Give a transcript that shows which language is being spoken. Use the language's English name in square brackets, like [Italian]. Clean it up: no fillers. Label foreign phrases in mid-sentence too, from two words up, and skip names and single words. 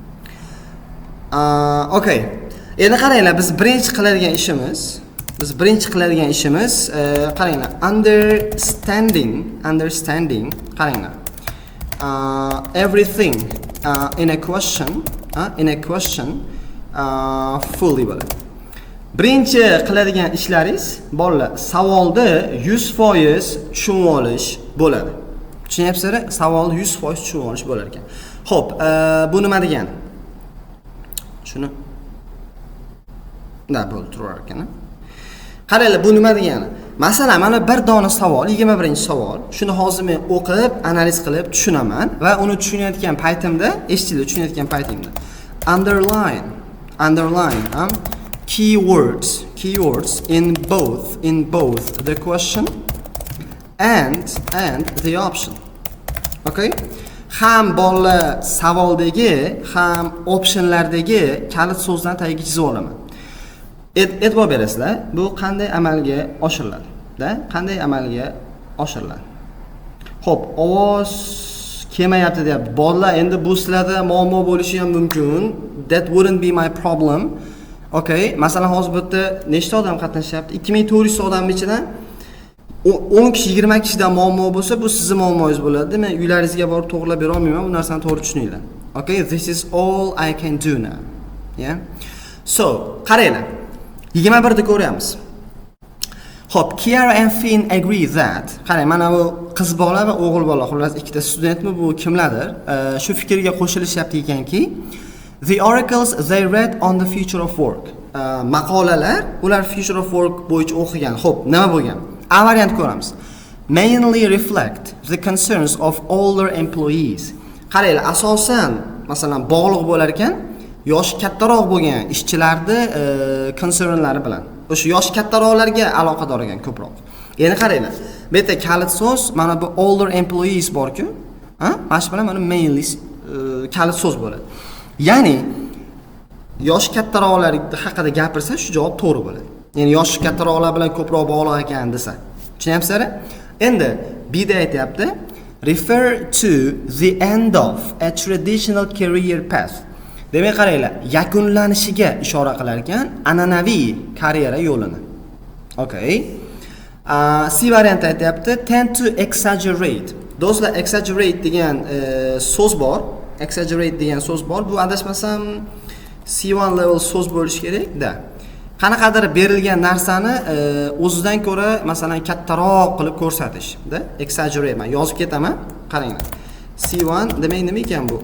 [English] Okay. [Uzbek] Endi qaranglar, biz birinchi qiladigan ishimiz qaranglar, understanding qaranglar. [English] Everything in a question fully bo'ladi. [Uzbek] Birinchi qiladigan ishlaringiz bolalar savolni 100% tushunib olish bo'ladi. Tushunyapsizlar? Savolni 100% tushunib olish bo'lar ekan. Xo'p, bu nima degani? Shuni bo'lib turar ekan. Qaranglar, bu nima degani? Masalan, mana bir dona savol, 21-savol. Shuni hozir men o'qib, analiz qilib tushunaman va uni tushunayotgan paytimda, tushunayotgan paytimda [English] underline keywords in both the question and the option. Okay? [Uzbek] Ham bolalar savoldagi, ham optionlardagi kalit so'zlarni tagiga chizib olaman. E'tibor berasizlar, bu qanday amalga oshiriladi? Qanday amalga oshiriladi? Xo'p, ovoz kelmayapti deyapti. Bolalar, endi bu sizlarda muammo bo'lishi ham mumkin. [English] That wouldn't be my problem. [Uzbek] Okay, masalan hozir bu yerda nechta odam qatnashyapti? 2400 odam ichidan 10 kishi, 20 kishidan muammo bo'lsa, bu sizning muammongiz bo'ladi. Men uylaringizga borib to'g'rilab bera olmayman, bu narsani to'g'ri tushuninglar. [English] Okay, this is all I can do now. Yeah. So, [Uzbek] qaranglar. 21da ko'ryapmiz. Xo'p, [English] Kiara and Finn agree that. [Uzbek] Qarang, mana bu qiz bola va o'g'il bola, xullas ikkita studentmi, bu kimlardir? Shu fikrga qo'shilishyapti ekanki, [English] the articles they read on the future of work. [Uzbek] Maqolalar, ular [English] future of work [Uzbek] bo'yicha o'qigan. Xo'p, nima bo'lgan? A variant ko'ramiz. [English] Mainly reflect the concerns of older employees. [Uzbek] Qaranglar, asosan, masalan, bog'liq bo'lar ekan, yoshi kattaroq bo'lgan ishchilarni concernlari bilan. O'sha yoshi kattaroqlarga aloqador ekan ko'proq. Endi qaranglar. Bu yerda kalit so'z, mana bu [English] older employees [Uzbek] bor-ku, mana shu bilan mana mainly kalit so'z bo'ladi. Ya'ni yoshi kattaroqlar haqida gapirsa, shu javob to'g'ri bo'ladi. Ya'ni yoshi kattaroqlar bilan ko'proq bog'liq ekan desa. Tushunyapsizlar? Endi bida aytayapti, [English] refer to the end of a traditional career path. [Uzbek] Demak, qaranglar, yakunlanishiga ishora qilar ekan an'anaviy karyera yo'lini. Okay. C variant aytayapti, [English] tend to exaggerate. [Uzbek] Do'stlar, exaggerate degan so'z bor. Bu adashmasam C1 level so'z bo'lishi kerak-da. Qanaqadir berilgan narsani o'zidan ko'ra, masalan, kattaroq qilib ko'rsatish, da? Exaggerate. Men yozib ketaman. Qaranglar. C1 demak nima ekan bu?